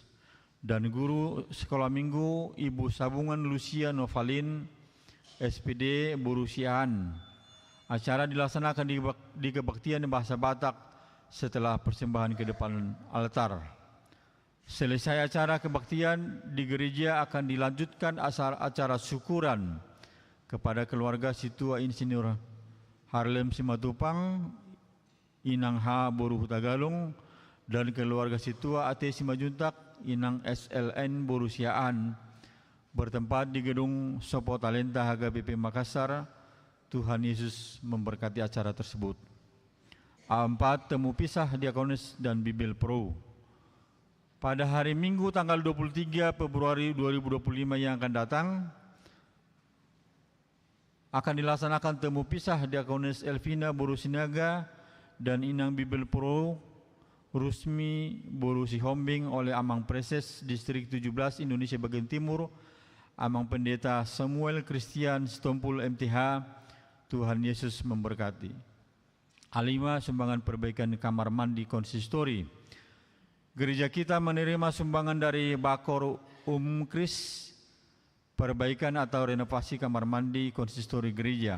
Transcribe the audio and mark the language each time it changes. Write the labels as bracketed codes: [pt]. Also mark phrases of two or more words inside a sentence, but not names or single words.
[id] Dan guru sekolah minggu Ibu Sabungan Lucia Novalin, SPD Borusiaan. Acara dilaksanakan di kebaktian bahasa Batak setelah persembahan ke depan altar. Selesai acara kebaktian di gereja akan dilanjutkan acara syukuran kepada keluarga Situa Insinyur Harlem Simatupang, Inang H. Boru Hutagalung, dan keluarga Situa AT Simajuntak, Inang SLN Borusiaan, bertempat di gedung Sopo Talenta HKBP Makassar. Tuhan Yesus memberkati acara tersebut. A4 Temu Pisah Diakonis dan Bibil Pro. Pada hari Minggu tanggal 23 Februari 2025 yang akan datang, akan dilaksanakan temu pisah Diakonis Elvina Borusinaga dan Inang Bibil Pro Rusmi Borusihombing oleh Amang Preses Distrik 17 Indonesia Bagian Timur, Amang Pendeta Samuel Christian Stompul MTH. Tuhan Yesus memberkati. A5 Sumbangan perbaikan kamar mandi konsistori. Gereja kita menerima sumbangan dari Bakor Kris, perbaikan atau renovasi kamar mandi konsistori gereja.